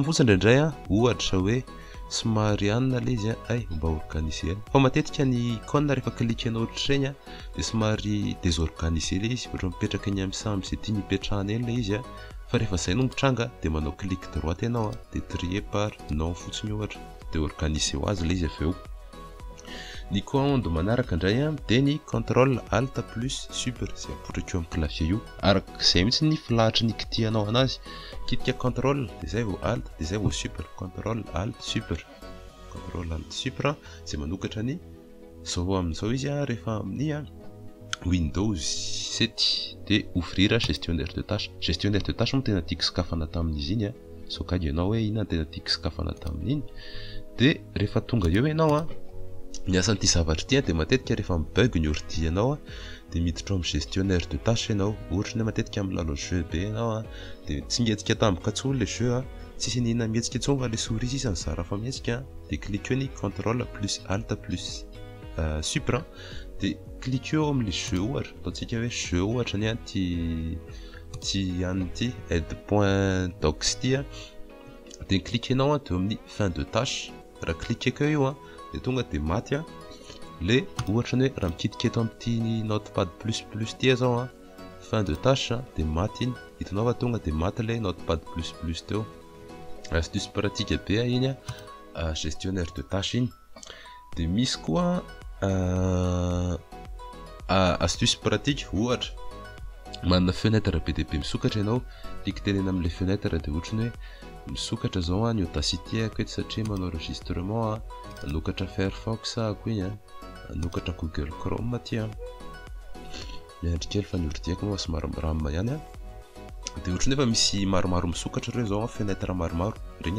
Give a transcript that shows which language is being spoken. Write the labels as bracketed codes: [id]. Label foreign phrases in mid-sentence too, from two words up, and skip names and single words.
[mg] fotsiny indraindray a ohatra hoe somary anina ilay izy ay mba organisé fa matetika ny icône rehefa klikanao ohatr'ireny a dia somary désorganisé ilay izy ohatra mipetraka eny amin'ny samby izay tiany hipetrahana eny ilay izy a fa rehefa izay no mitranga dia manao [fr] clic droite [mg] ianao dia [fr] trier par nom [mg] fotsiny ohatra dia organisé ho azy ilay izy avy eo ny commande manaraka indray a dia ny [fr] contrôle alt plus super [mg] izay apotraka eo amin'ny clavier io arak'izay mihitsy ny filahatry ny kitihanao anazy kitika contrôle dia izay vao alt dia izay vao super [fr] contrôle alt super [mg] izay manokatra ny zao amin'izao izy a rehefa amin'ny Windows 7 dia [fr] ouvrir gestionnaire de tâche [mg] moa tena tiako sokafana tamin'izy iny a so ka ianao hoe ina tena tiako sokafana tamin'iny dia rehefa tonga eo ianao a ny asan'ity zavatra ity dia matetika rehefa mibug ny ordi ianao a dia miditra amin'ny [fr] gestionnaire de tâche [mg] ianao ohatra ny matetika milalao jeu be ianao a dia tsy mihetsika tampoka intsony le jeu a tsisy nina mihetsika intsony fa le souris sisa ny zara fa mihetsika dia clique eo ny [fr] contrôle plus alt plus super [mg] dia clique eo amin'le jeu ohatra ataontsika hoe jeu ohatra ny ty an'ity aide.docs ty a dia clique enao a dia amin'ny [fr] fin de tâche [mg] raha cliqueko io a dia tonga dia maty a le ohatra ny hoe raha mikitika eto amin'ity notepad plus plus ty zao a [fr] fin de tâche [mg] dia maty iny hitanao fa tonga dia maty le notepad plus plus teo [fr] astuce pratique [mg] be iny a [fr] gestionnaire de tâche [mg] iny dia misy koa [fr] astuce pratique [mg] ohatra manana fenêtre be dia be misokatra ianao cliquetenena amin'ilay fenêtre dia ohatra ny hoe misokatra zao a ny audacity ako eto satria manao enregistrement a anokatra Firefox ako iny a anokatra Google Chrome aty a miandry kely fa ny ordiako moa somary miramina ihany a dia ohatra ny efa misy maromaro misokatra ireo zao a fenêtre maromaro regny